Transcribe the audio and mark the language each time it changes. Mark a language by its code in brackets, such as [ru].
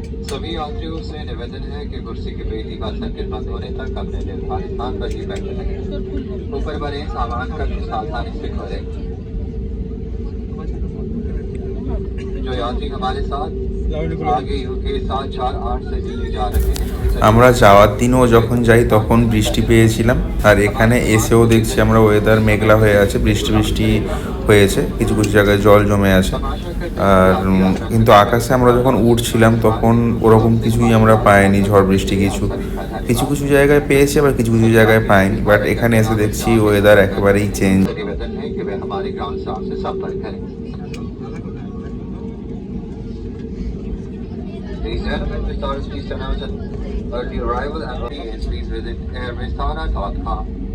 [hi] सभी यात्रियों से निवेदन है कि कुर्सी की पेटी का संकेत बंद होने तक अपने निर्धारित स्थान पर ही बैठे रहें। ऊपर बने सामान का सावधानी से खोलें। जो यात्री हमारे साथ आगे यूके 748 से दिल्ली जा रहे हैं, [bn] আমরা যাওয়ার দিনও যখন যাই তখন বৃষ্টি পেয়েছিলাম, আর এখানে এসেও দেখছি আমরা ওয়েদার মেঘলা হয়ে আছে, বৃষ্টি বৃষ্টি হয়েছে, কিছু কিছু জায়গায় জল জমে আছে। আর কিন্তু আকাশে আমরা যখন উঠছিলাম তখন ওরকম কিছুই আমরা পাইনি, ঝড় বৃষ্টি কিছু কিছু কিছু জায়গায় পেয়েছি, আবার কিছু কিছু জায়গায় পাইনি। বাট এখানে এসে দেখছি ওয়েদার একেবারেই চেঞ্জ। [hi] निवेदन है कि वे हमारे ग्राउंड स्टाफ से संपर्क करें। [en] Ladies and gentlemen, Vistara's please announce an early arrival and please visit airvistara.com.